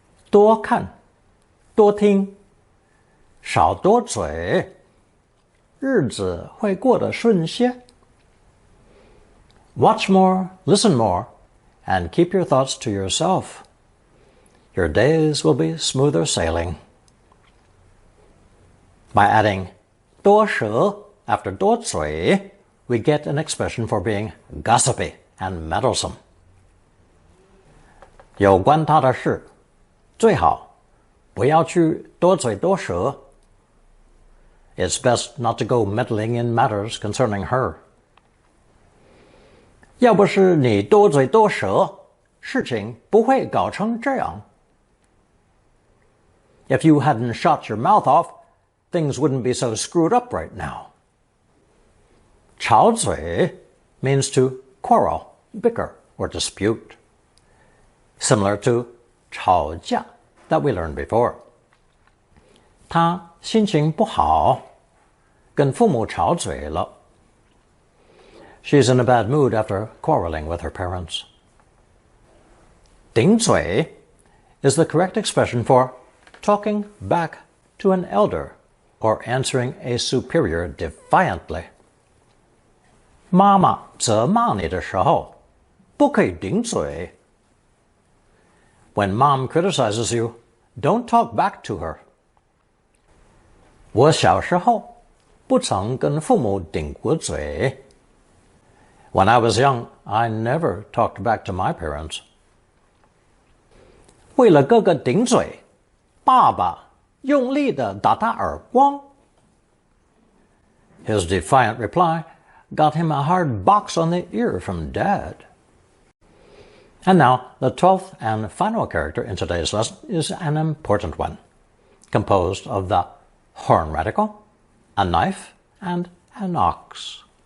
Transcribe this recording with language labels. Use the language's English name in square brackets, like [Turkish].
[Chinese] 多看，多听，少多嘴，日子会过得顺些。 [English] Watch more, listen more, and keep your thoughts to yourself. Your days will be smoother sailing. By adding 多舌 after 多嘴, we get an expression for being gossipy and meddlesome. [Chinese] 有关他的事，最好不要去多嘴多舌。 [English] It's best not to go meddling in matters concerning her. [Chinese] 要不是你多嘴多舌，事情不会搞成这样。 [English] If you hadn't shut your mouth off, things wouldn't be so screwed up right now. 吵嘴 means to quarrel, bicker, or dispute. Similar to 吵架 that we learned before. [Chinese] 他心情不好，跟父母吵嘴了。 [English] She's in a bad mood after quarreling with her parents. 顶嘴 is the correct expression for talking back to an elder or answering a superior defiantly. [Chinese] 妈妈责骂你的时候，不可以顶嘴。 [English] When mom criticizes you, don't talk back to her. [Chinese] 我小时候不曾跟父母顶过嘴。 [English] When I was young, I never talked back to my parents. [Chinese] 为了哥哥顶嘴，爸爸用力地打他耳光。 [English] His defiant reply got him a hard box on the ear from Dad. And now, the 12th and final character in today's lesson is an important one, composed of the horn radical, a knife, and an ox.